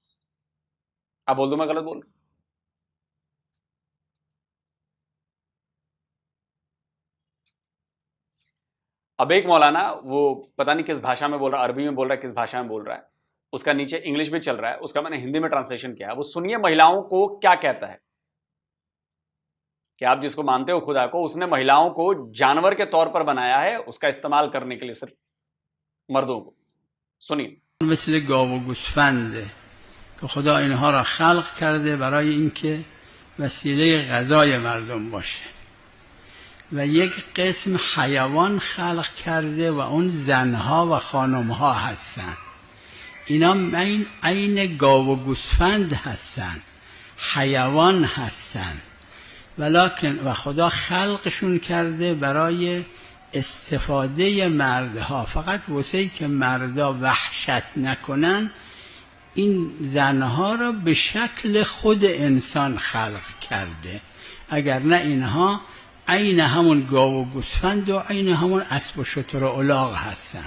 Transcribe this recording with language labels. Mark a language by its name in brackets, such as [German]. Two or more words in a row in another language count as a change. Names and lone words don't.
[Hindi] आप बोल दो मैं गलत बोल रहा हूं। अब एक मौलाना, वो पता नहीं किस भाषा में बोल रहा है, अरबी में बोल रहा है, किस भाषा में बोल रहा है, उसका नीचे इंग्लिश भी चल रहा है, उसका मैंने हिंदी में ट्रांसलेशन किया। वो सुनिए महिलाओं को क्या कहता है कि आप जिसको मानते हो खुदा को, उसने महिलाओं को जानवर के तौर पर बनाया है, उसका इस्तेमाल करने के लिए सिर्फ मर्दों को। सुनिए। [Persian] مثل گاو و گوسفنده که خدا اینها را خلق کرده برای اینکه وسیله غذای مردم باشه و یک قسم حیوان خلق کرده و اون زنها و خانمها هستن. اینا عین گاو و گوسفند هستن، حیوان هستن، ولکن و خدا خلقشون کرده برای استفاده مردها، فقط واسه که مردا وحشت نکنن این زنها را به شکل خود انسان خلق کرده، اگر نه اینها عین همون گاو و گوسفند و عین همون اسب و شتر و الاغ هستن.